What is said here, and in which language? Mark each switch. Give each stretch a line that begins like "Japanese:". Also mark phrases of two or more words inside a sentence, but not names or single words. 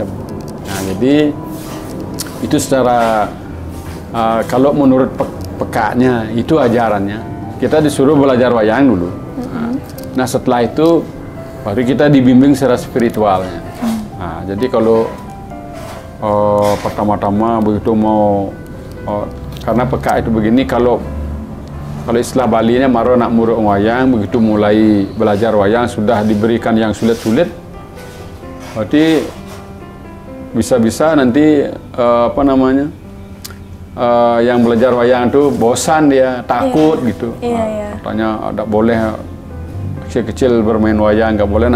Indonesian: Nah, jadi itu secara kalau menurut pekaknya itu ajarannya, kita disuruh belajar wayang dulu. Nah, setelah itu baru kita dibimbing secara spiritualnya. Nah, jadi kalau pertama-tama begitu karena pekak itu begini, kalau istilah Bali-nya
Balinese: maro nak muruk wayang,
Indonesian: begitu mulai belajar wayang sudah diberikan yang sulit-sulit, berarti bisa-bisa nanti yang belajar wayang itu bosan dia, takut gitu. Katanya ada boleh kecil-kecil bermain wayang, nggak boleh.